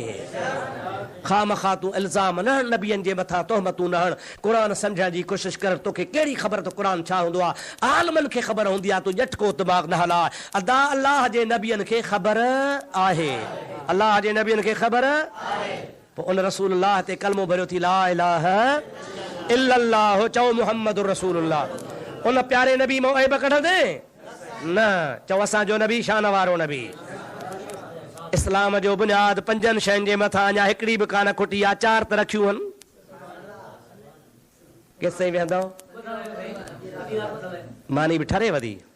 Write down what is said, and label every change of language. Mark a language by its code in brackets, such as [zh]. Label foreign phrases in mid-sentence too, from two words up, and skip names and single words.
[sd] खामखा तूं इल्ज़ाम न हण, नबियनि जे मथां तोहमतूं न हण, क़ुर सम्झण जी कोशिश कर। तोखे कहिड़ी ख़बर त क़ुर छा हूंदो आहे? आलमनि खे ख़बर हूंदी आहे, तूं झटको दिमाग़ न हला। अदा अल्लाह जे नबियनि खे ख़बर आहे, अल्लाह जे नबियनि खे ख़बर आहे। पोइ उन रसूलुल्लाह ते कलमो भरियो थी, [ar] لا إله إلا الله, چئو محمد رسول الله. [sd] उन प्यारे नबी मां ऐब कढंदे न, चओ असांजो नबी शान वारो नबी। इस्लाम जो बुनियाद 5 शयुनि जे मथां अञा हिकिड़ी बि कान खुटी आहे, 4 त रखियूं आहिनि। केसिताईं वेहंदव? मानी बि ठरे वधी।